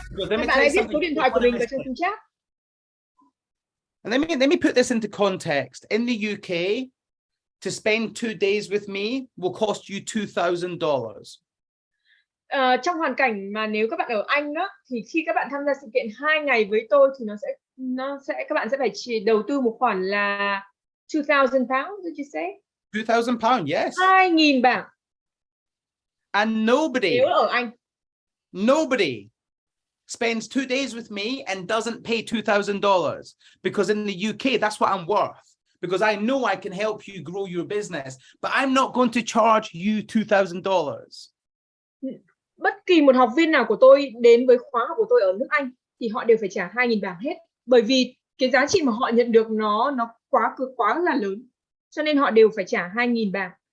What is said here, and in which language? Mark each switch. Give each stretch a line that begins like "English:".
Vietnamese: Các bạn hãy viết số điện thoại của mình vào trong khung chat.
English: And let me put this into context. In the UK, to spend 2 days with me will cost you $2,000.
Vietnamese: Trong hoàn cảnh mà nếu các bạn ở Anh đó, thì khi các bạn tham gia sự kiện 2 ngày với tôi thì các bạn sẽ phải đầu tư một khoản là 2,000 pounds,
English: did you say? 2,000 pounds, yes.
Vietnamese: 2.000 bảng.
English: And
Vietnamese: nếu ở Anh,
English: nobody spends 2 days with me and doesn't pay $2,000, because in the UK, that's what I'm worth. Because I know I can help you grow your business, but I'm not going to charge you $2,000.
Vietnamese: Bất kỳ một học viên nào của tôi đến với khóa học của tôi ở nước Anh thì họ đều phải trả 2.000 bảng hết, bởi vì cái giá trị mà họ nhận được nó quá là lớn, cho nên họ đều phải trả 2.000 bảng.